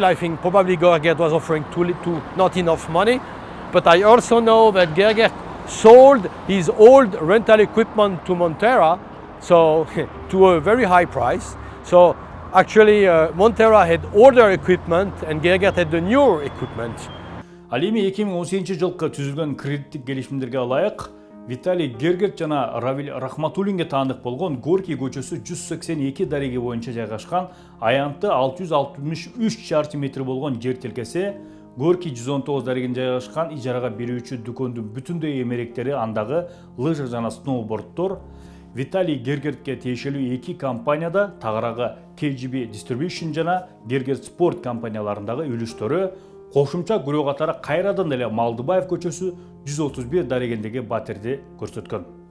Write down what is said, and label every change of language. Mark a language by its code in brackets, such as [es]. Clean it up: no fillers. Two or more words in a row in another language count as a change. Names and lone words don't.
[en] I think probably Gergert was offering not enough money. But I also know that Gergert sold his old rental equipment to Montera, so to a very high price. So actually Montera had older equipment and Gergert had the newer equipment. [ky] Ал эми 2018 жылкы түзүлгөн кредиттик келишимдерге ылайык Виталий Гергерт жана Равиль Рахматуллинге таандык болгон Горький көчөсү 182 дареге боюнча жайгашкан аянты 663 шарчы метр болгон жер тилкеси Горький 119 дареген жайгашкан ижарага берүүчү дүкөндүн бүтүндөй эмеректери андагы лыжа жана сноуборддор Виталий Гергертке тиешелүү 2 компанияда тагыраагы KGB Distribution жана Gergert Sport компанияларындагы үлүштөрү кошумча күрөө катары кайрадан эле Малдыбаев көчөсү 131 дарегендеги батирди көрсөткөн.